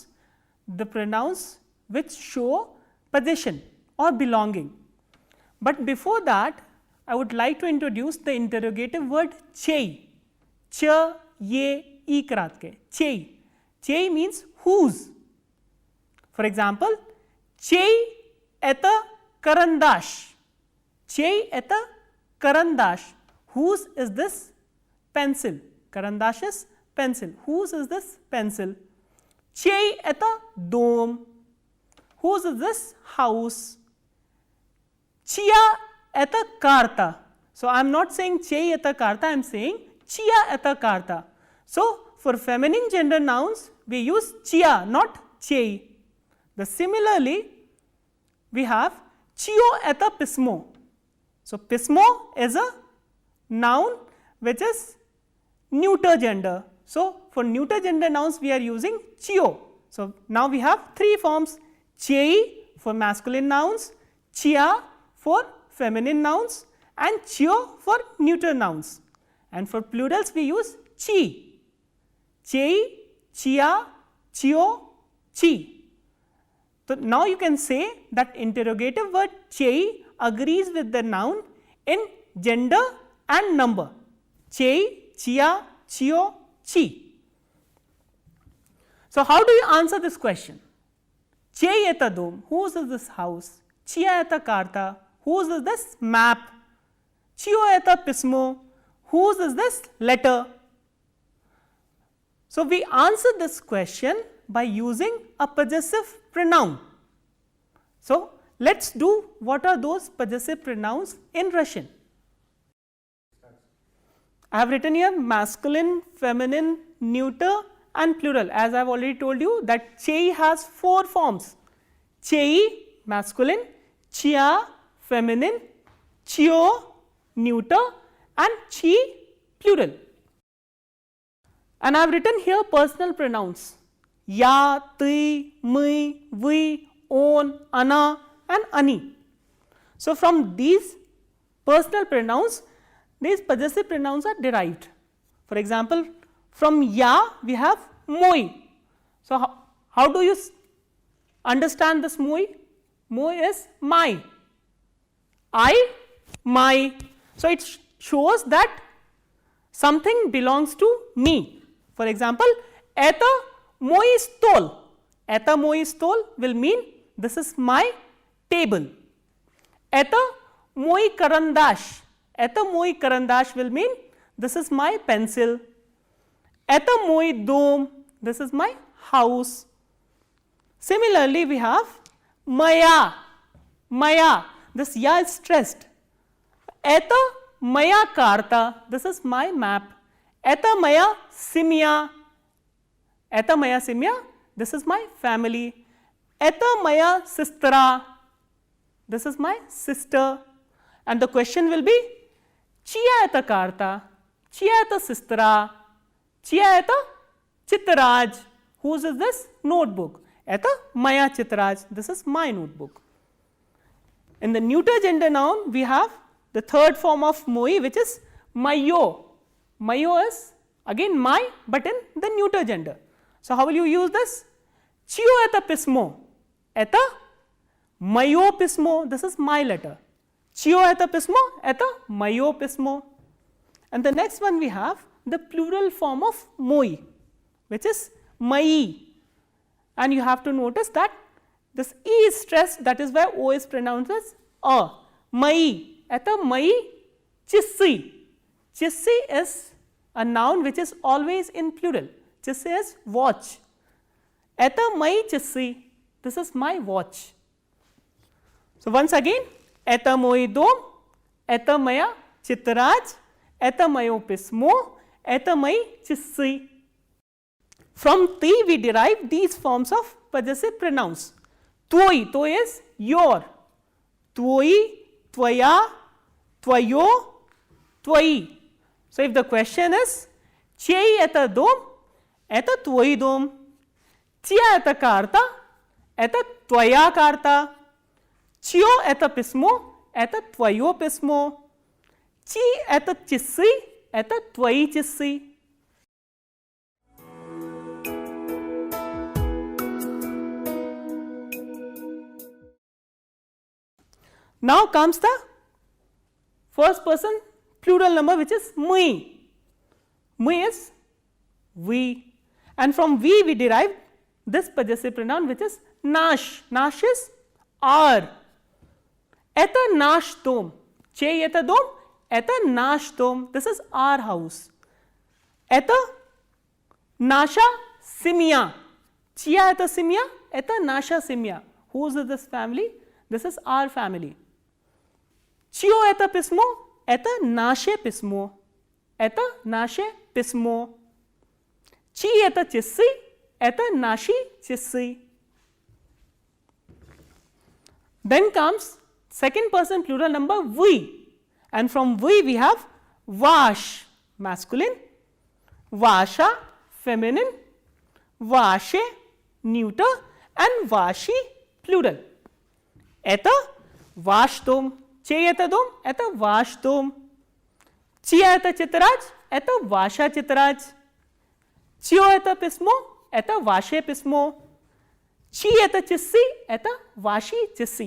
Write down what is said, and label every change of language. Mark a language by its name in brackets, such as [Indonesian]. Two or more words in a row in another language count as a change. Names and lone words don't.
[English] The pronouns which show possession or belonging. But before that, I would like to introduce the interrogative word chei. [Russian] Ч, е, и краткое. Чей. [English] Chei means whose. For example, [Russian] чей это карандаш. Чей это карандаш. [English] Whose is this pencil? Karandash is pencil. Whose is this pencil? [Russian] Чей это дом. [English] Whose is this house? [Russian] Чья это карта. [English] So, I am not saying [Russian] чей это карта, [English] I am saying [Russian] чья это карта. [English] So, for feminine gender nouns, we use chia, not chei. Similarly, we have [Russian] чьё это письмо. [English] So, pismo is a noun which is neuter gender. So, for neuter gender nouns we are using chio. So, now we have three forms: chei for masculine nouns, chia for feminine nouns, and chio for neuter nouns. And for plurals we use chi. [Russian] Чей, чья, чьё, чьи. [English] So, now you can say that interrogative word chei agrees with the noun in gender and number: chei, [Russian] чья, чьё, чьи. [English] So, how do you answer this question? [Russian] Чей это дом, [English] whose is this house? [Russian] Чья это карта, [English] whose is this map? [Russian] Чьё это письмо, [English] whose is this letter? So, we answer this question by using a possessive pronoun. So, let us do what are those possessive pronouns in Russian. I have written here masculine, feminine, neuter and plural. As I have already told you that chei has four forms: chei masculine, chia feminine, chio neuter and chi plural. And I have written here personal pronouns: [Russian] я, ты, мы, вы, он, она and они. [English] So, from these personal pronouns, these possessive pronouns are derived. For example, from ya we have moi. So, how do you understand this moi? Moi is my. I, my. So, it shows that something belongs to me. For example, [Russian] это мой стол. Это мой стол [English] will mean this is my table. [Russian] Это мой карандаш. Это мой карандаш [English] will mean this is my pencil. [Russian] Это мой дом, [English] this is my house. Similarly, we have maya. Maya, this ya is stressed. [Russian] Это моя карта, [English] this is my map. [Russian] Это моя семья. Это моя семья, [English] this is my family. [Russian] Это моя сестра, [English] this is my sister. And the question will be [Russian] чья это карта, чья это сестра, чья это тетрадь. [English] Whose is this notebook? [Russian] Это моя тетрадь, [English] this is my notebook. In the neuter gender noun, we have the third form of moi, which is mayo. Mayo is again my, but in the neuter gender. So, how will you use this? [Russian] Чьё это письмо. Это моё письмо, [English] this is my letter. [Russian] Чьё это письмо, это моё письмо. [English] And the next one we have the plural form of moi, which is mai. And you have to notice that this e is stressed, that is why o is pronounced as a. [Russian] Мои, это мои часы. [English] Chissi is a noun which is always in plural. Chisse is watch. [Russian] Это мои часы, [English] this is my watch. So, once again, [Russian] это мой дом, это моя тетрадь, это моё письмо, это мои часы. [English] From ti we derive these forms of possessive pronouns. Tvoi, to is your, [Russian] твой, твоя, твоё, твои. [English] So, if the question is [Russian] чей это дом, это твой дом, чья это карта, это твоя карта, чьё это письмо, это твоё письмо, чьи это часы, это твои часы. [English] Now comes the first person plural number, which is mui. Mui is we, and from we derive this possessive pronoun, which is nash. Nash is our. [Russian] Это наш дом, чей это дом, это наш дом, [English] this is our house. [Russian] Это наша семья, чья это семья, это наша семья. [English] Who is this family? This is our family. [Russian] Чьё это письмо, это наше письмо, это наше письмо. Чьи это часы, это наши часы. [English] Then comes second person plural number we, and from we have vash masculine, vasha feminine, vashe neuter, and vashi plural. [Russian] Это ваш дом, чей это дом, это ваш дом, чья это тетрадь, это ваша тетрадь, чьё это письмо, это ваше письмо, чьи это часы, это ваши часы.